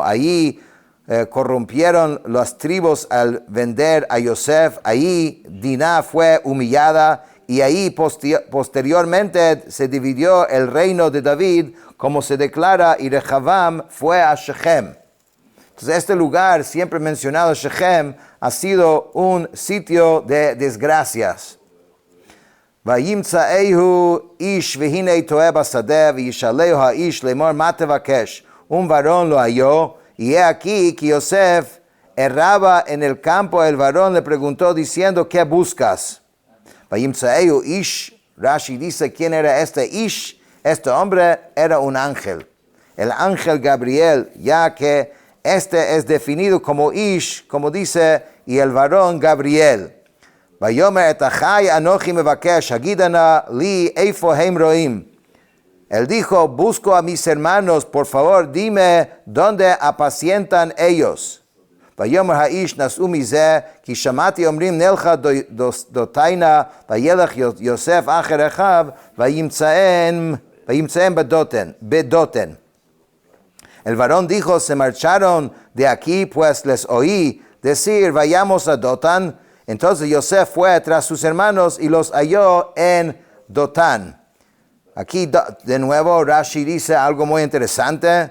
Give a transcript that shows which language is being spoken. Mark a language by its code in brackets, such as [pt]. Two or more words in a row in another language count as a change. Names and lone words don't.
[es] Ahí corrompieron las tribus al vender a Yosef, ahí Dinah fue humillada y ahí posteriormente se dividió el reino de David, como se declara, y Rehavam fue a Shechem. Entonces este lugar, siempre mencionado Shechem, ha sido un sitio de desgracias. [he] וימצאהו איש והנה תעה בשדה וישאלהו האיש לאמר מה תבקש. [es] Un varón lo halló, y he aquí que Yosef erraba en el campo. El varón le preguntó diciendo, ¿qué buscas? [he] וימצאהו איש. [es] Rashi dice, ¿quién era este ish? Este hombre era un ángel, el ángel Gabriel, ya que este es definido como ish, como dice, y el varón Gabriel. [he] ויאמר את אחי אנכי מבקש הגידה נא לי איפה הם רעים. [es] Él dijo, busco a mis hermanos, por favor, dime dónde apacientan ellos. [he] ויאמר האיש נסעו מזה כי שמעתי אמרים נלכה דתינה וילך יוסף אחר אחיו, וימצאם בדתן. [es] El varón dijo, se marcharon de aquí, pues les oí decir, vayamos a Dotán. Entonces Yosef fue tras sus hermanos y los halló en Dotán. Aquí de nuevo Rashi dice algo muy interesante.